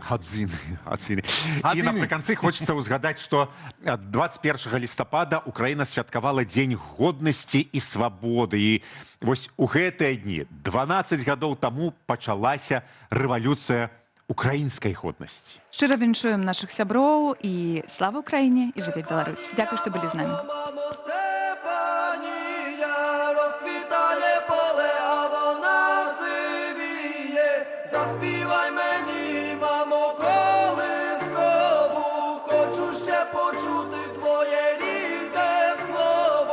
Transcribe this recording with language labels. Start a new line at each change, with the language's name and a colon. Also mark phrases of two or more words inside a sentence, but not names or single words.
Belarusian: І напрыканцы хочацца ўзгадаць, што 21 лістапада Украіна святкавала Дзень годнасці і свабоды. І вось у гэтыя дні, 12 гадоў таму, пачалася рэвалюцыя украінскай годнасці. Шчыра віншуем нашых сяброў і слава Украіне і жыве Беларусь. Дзякуй, што былі з намі.
Ukrainian: Заспівай мені, мамо, колискову, хочу ще почути твоє рідне слово.